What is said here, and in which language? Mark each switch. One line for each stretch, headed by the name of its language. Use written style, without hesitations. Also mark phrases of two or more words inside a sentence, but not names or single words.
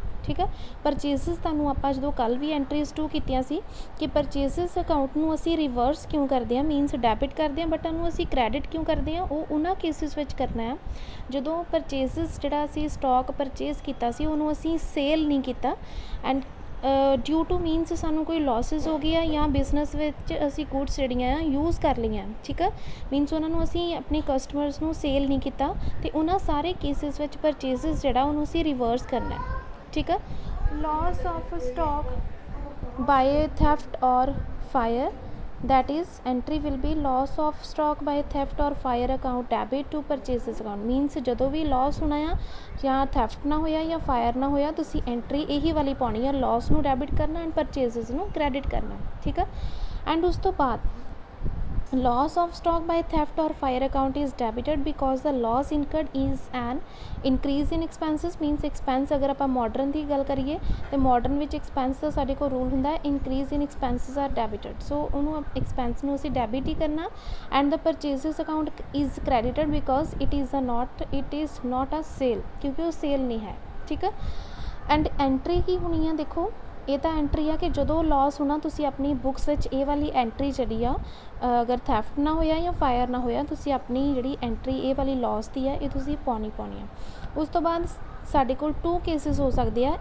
Punjabi: ਠੀਕ ਆ, ਪਰਚੇਜ਼ਸ ਤੁਹਾਨੂੰ ਆਪਾਂ ਜਦੋਂ ਕੱਲ੍ਹ ਵੀ ਐਂਟਰੀਜ਼ ਟੂ ਕੀਤੀਆਂ ਸੀ ਕਿ
English: purchases account
Punjabi: ਨੂੰ ਅਸੀਂ ਰਿਵਰਸ ਕਿਉਂ ਕਰਦੇ ਹਾਂ,
English: means debit
Punjabi: ਕਰਦੇ ਹਾਂ, ਬਟ ਉਹਨੂੰ ਅਸੀਂ ਕ੍ਰੈਡਿਟ ਕਿਉਂ ਕਰਦੇ ਹਾਂ, ਉਹ ਉਹਨਾਂ ਕੇਸਿਸ ਵਿੱਚ ਕਰਨਾ ਆ ਜਦੋਂ ਪਰਚੇਜ਼ਸ ਜਿਹੜਾ ਅਸੀਂ
English: stock purchase
Punjabi: ਕੀਤਾ ਸੀ ਉਹਨੂੰ ਅਸੀਂ ਸੇਲ ਨਹੀਂ ਕੀਤਾ
English: and due to means
Punjabi: ਸਾਨੂੰ ਕੋਈ ਲਾਸਿਸ ਹੋ ਗਈ ਆ ਜਾਂ ਬਿਜ਼ਨਸ ਵਿੱਚ ਅਸੀਂ ਗੁੱਡਸ ਜਿਹੜੀਆਂ ਆ ਯੂਜ਼ ਕਰ ਲਈਆਂ। ਠੀਕ ਆ, ਮੀਨਸ ਉਹਨਾਂ ਨੂੰ ਅਸੀਂ ਆਪਣੇ ਕਸਟਮਰਸ ਨੂੰ ਸੇਲ ਨਹੀਂ ਕੀਤਾ ਅਤੇ ਉਹਨਾਂ ਸਾਰੇ ਕੇਸਿਸ ਵਿੱਚ ਪਰਚੇਜ਼ਸ ਜਿਹੜਾ ਉਹਨੂੰ ਅਸੀਂ ਰਿਵਰਸ ਕਰਨਾ। ਠੀਕ ਆ,
English: loss of stock by theft or fire, that is entry will be loss of stock by theft or fire account debit to purchases account।
Punjabi: means ਜਦੋਂ ਵੀ ਲਾਸ ਹੋਣਾ ਆ ਜਾਂ ਥੈਫਟ ਨਾ ਹੋਇਆ ਜਾਂ ਫਾਇਰ ਨਾ ਹੋਇਆ ਤੁਸੀਂ ਐਂਟਰੀ ਇਹੀ ਵਾਲੀ ਪਾਉਣੀ ਆ, ਲਾਸ ਨੂੰ ਡੈਬਿਟ ਕਰਨਾ ਐਂਡ ਪਰਚੇਜ਼ਸ ਨੂੰ ਕ੍ਰੈਡਿਟ ਕਰਨਾ। ਠੀਕ ਆ, ਐਂਡ ਉਸ ਤੋਂ ਬਾਅਦ
English: loss of stock by theft or fire account is debited because the loss incurred is an increase in expenses।
Punjabi: means expense ਅਗਰ ਆਪਾਂ ਮਾਡਰਨ ਦੀ ਗੱਲ ਕਰੀਏ ਤਾਂ ਮਾਡਰਨ ਵਿੱਚ ਐਕਸਪੈਂਸ ਦਾ ਸਾਡੇ ਕੋਲ ਰੂਲ ਹੁੰਦਾ ਹੈ
English: increase in expenses are debited।
Punjabi: ਸੋ ਉਹਨੂੰ ਐਕਸਪੈਂਸ ਨੂੰ ਅਸੀਂ ਡੈਬਿਟ ਹੀ ਕਰਨਾ
English: ਐਂਡ the purchases account is credited because it is not a sale,
Punjabi: ਕਿਉਂਕਿ ਉਹ ਸੇਲ ਨਹੀਂ ਹੈ। ਠੀਕ ਹੈ, ਐਂਡ ਐਂਟਰੀ ਕੀ ਹੋਣੀ ਆ, ਦੇਖੋ ਇਹ ਤਾਂ ਐਂਟਰੀ ਆ ਕਿ ਜਦੋਂ ਲਾਸ ਹੋਣਾ ਤੁਸੀਂ ਆਪਣੀ ਬੁੱਕਸ ਵਿੱਚ ਇਹ ਵਾਲੀ ਐਂਟਰੀ ਜਿਹੜੀ ਆ, ਅਗਰ ਥੈਫਟ ਨਾ ਹੋਇਆ ਜਾਂ ਫਾਇਰ ਨਾ ਹੋਇਆ ਤੁਸੀਂ ਆਪਣੀ ਜਿਹੜੀ ਐਂਟਰੀ ਇਹ ਵਾਲੀ ਲਾਸ ਦੀ ਆ ਇਹ ਤੁਸੀਂ ਪਾਉਣੀ ਆ। ਉਸ ਤੋਂ ਬਾਅਦ ਸਾਡੇ ਕੋਲ 2 ਕੇਸਿਸ ਹੋ ਸਕਦੇ ਆ।